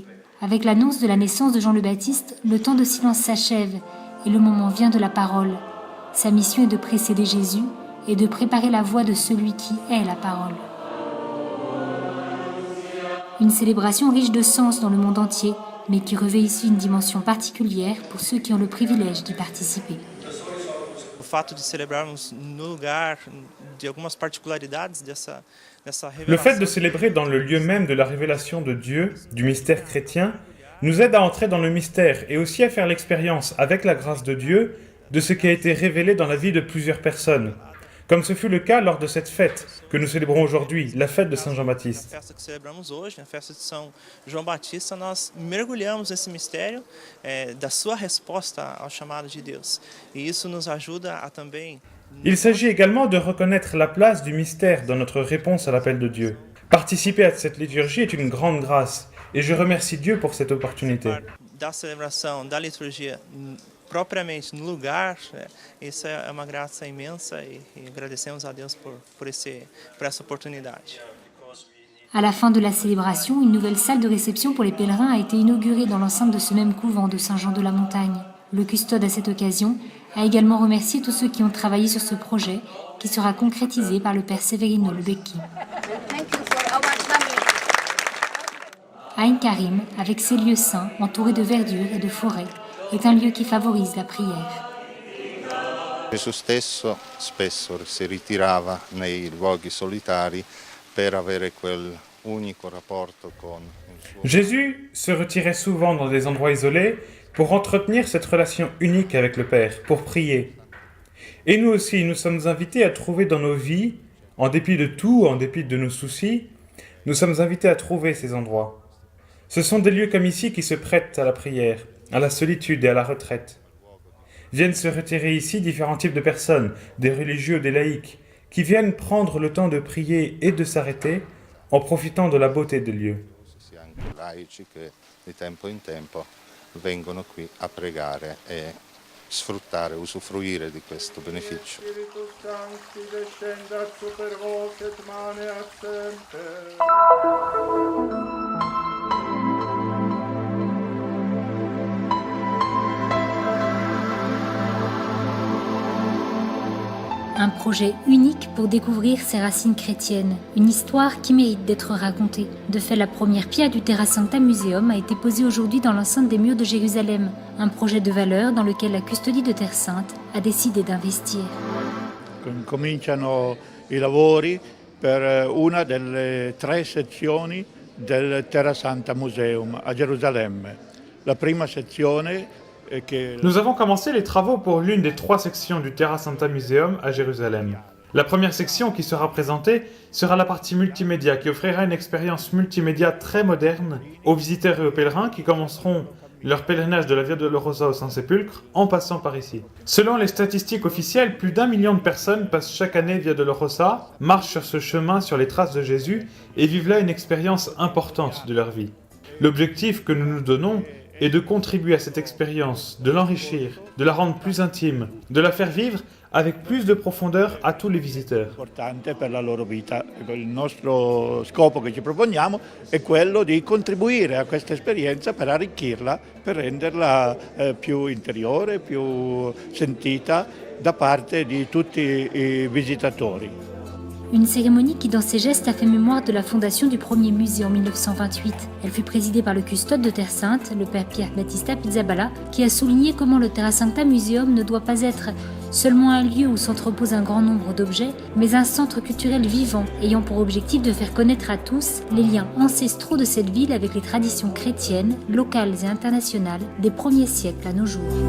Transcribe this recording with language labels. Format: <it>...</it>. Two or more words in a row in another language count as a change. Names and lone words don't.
<fr>Avec l'annonce de la naissance de Jean le Baptiste, le temps de silence s'achève et le moment vient de la parole. Sa mission est de précéder Jésus et de préparer la voie de celui qui est la parole. Une célébration riche de sens dans le monde entier, mais qui revêt ici une dimension particulière pour ceux qui ont le privilège d'y participer.</fr> <pt>O fato de celebrarmos no lugar de algumas particularidades dessa révélation.</pt> <fr>Le fait de célébrer dans le lieu même de la révélation de Dieu, du mystère chrétien, nous aide à entrer dans le mystère et aussi à faire l'expérience, avec la grâce de Dieu, de ce qui a été révélé dans la vie de plusieurs personnes. Comme ce fut le cas lors de cette fête que nous célébrons aujourd'hui, la fête de Saint Jean-Baptiste.</fr> <pt>A festa que celebramos hoje, a festa de São João Batista, nós mergulhamos nesse mistério da sua resposta ao chamado de Deus. E isso nos ajuda a também.</pt> <fr>Il s'agit également de reconnaître la place du mystère dans notre réponse à l'appel de Dieu. Participer à cette liturgie est une grande grâce et je remercie Dieu pour cette opportunité.</fr> <pt>Da celebração, da liturgia propriamente no lugar, isso é uma graça imensa e agradecemos a Deus por essa oportunidade.</pt> <fr>À la fin de la célébration, une nouvelle salle de réception pour les pèlerins a été inaugurée dans l'enceinte de ce même couvent de Saint-Jean de la Montagne. Le custode à cette occasion a également remercié tous ceux qui ont travaillé sur ce projet qui sera concrétisé par le père Severino Lebecki. Ein-Karim, avec ses lieux saints entourés de verdure et de forêts, est un lieu qui favorise la prière.</fr> <it>Gesù stesso spesso si ritirava nei luoghi solitari per avere quel unico rapporto con il suo...</it> <fr>Jésus se retirait souvent dans des endroits isolés pour entretenir cette relation unique avec le Père, pour prier. Et nous aussi, nous sommes invités à trouver dans nos vies, en dépit de tout, en dépit de nos soucis, nous sommes invités à trouver ces endroits. Ce sont des lieux comme ici qui se prêtent à la prière, à la solitude et à la retraite. Viennent se retirer ici différents types de personnes, des religieux, des laïcs, qui viennent prendre le temps de prier et de s'arrêter en profitant de la beauté des lieux.</fr> <it>Laici che di tempo in tempo vengono qui a pregare e sfruttare, usufruire di questo beneficio.</it> <la>Spiritus Sancti descendat super vos et maneat semper.</la> <fr>Un projet unique pour découvrir ses racines chrétiennes, une histoire qui mérite d'être racontée. De fait, la première pierre du Terra Sancta Museum a été posée aujourd'hui dans l'enceinte des murs de Jérusalem, un projet de valeur dans lequel la custodie de Terre Sainte a décidé d'investir.</fr> <it>Cominciano i lavori per una delle 3 sezioni del Terra Sancta Museum a Gerusalemme. La prima sezione</it> <fr>Nous avons commencé les travaux pour l'une des 3 sections du Terra Sancta Museum à Jérusalem. La première section qui sera présentée sera la partie multimédia qui offrira une expérience multimédia très moderne aux visiteurs et aux pèlerins qui commenceront leur pèlerinage de la Via Dolorosa au Saint-Sépulcre en passant par ici. Selon les statistiques officielles, plus d'1 million de personnes passent chaque année Via Dolorosa, marchent sur ce chemin sur les traces de Jésus et vivent là une expérience importante de leur vie. L'objectif que nous nous donnons est de contribuer à cette expérience, de l'enrichir, de la rendre plus intime, de la faire vivre avec plus de profondeur a tous les visiteurs.</fr> <it>Importante per la loro vita. Il nostro scopo che ci proponiamo è quello di contribuire a questa esperienza per arricchirla, per renderla più interiore, più sentita da parte di tutti i visitatori.</it> <fr>Une cérémonie qui, dans ses gestes, a fait mémoire de la fondation du premier musée en 1928. Elle fut présidée par le custode de Terre Sainte, le père Pierre Battista Pizzaballa, qui a souligné comment le Terra Sancta Museum ne doit pas être seulement un lieu où s'entrepose un grand nombre d'objets, mais un centre culturel vivant, ayant pour objectif de faire connaître à tous les liens ancestraux de cette ville avec les traditions chrétiennes, locales et internationales des premiers siècles à nos jours.</fr>